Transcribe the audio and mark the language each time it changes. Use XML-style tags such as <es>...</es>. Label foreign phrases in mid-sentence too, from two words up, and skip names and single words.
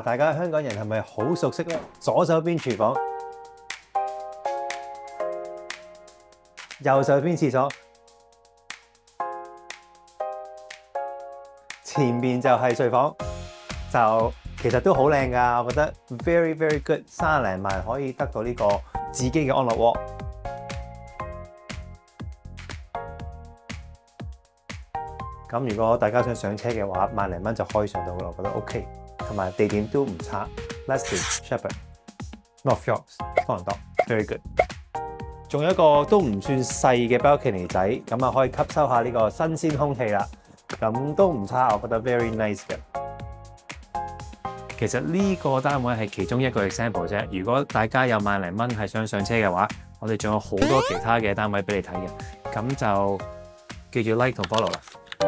<yue>大家香港人係咪好熟悉咧？左手邊廚房，右手邊廁所。前面就係睡房，就其實都好靚㗎，我覺得</yue> <en>very good，</en> <yue>30 零萬可以得到呢個自己嘅安樂窩。咁如果大家想上車嘅話，萬零蚊就可以上到㗎，我覺得 OK， 同埋地點都唔差。Leicester、Shepherd、North Yorks、多倫多 ，</yue> <en>very good。</en> <yue>仲有一個都唔算細嘅 balcony 仔，咁啊可以吸收下呢個新鮮空氣啦。咁都唔差，我覺得</yue> <en>very nice</en> <yue>嘅。其實呢個單位係其中一個 example 啫。如果大家有萬零蚊係想上車嘅話，我哋仲有好多其他嘅單位俾你睇嘅。咁就記住 like 同 follow啦。</yue>